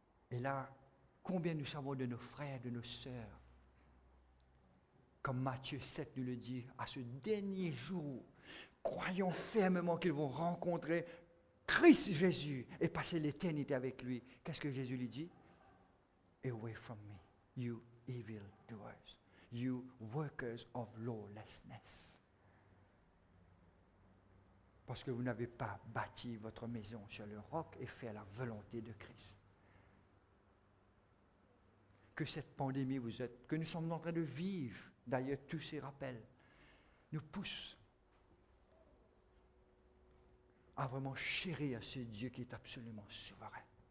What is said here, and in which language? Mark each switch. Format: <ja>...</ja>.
<fr>Et là, combien nous savons de nos frères, de nos sœurs, comme Matthieu 7 nous le dit, à ce dernier jour, croyons fermement qu'ils vont rencontrer Christ Jésus et passer l'éternité avec lui. Qu'est-ce que Jésus lui dit?</fr> <en>Away from me, you evil doers, you workers of lawlessness.</en> <fr>Parce que vous n'avez pas bâti votre maison sur le roc et fait la volonté de Christ. Que cette pandémie que nous sommes en train de vivre, d'ailleurs tous ces rappels, nous poussent à vraiment chérir ce Dieu qui est absolument souverain.</fr>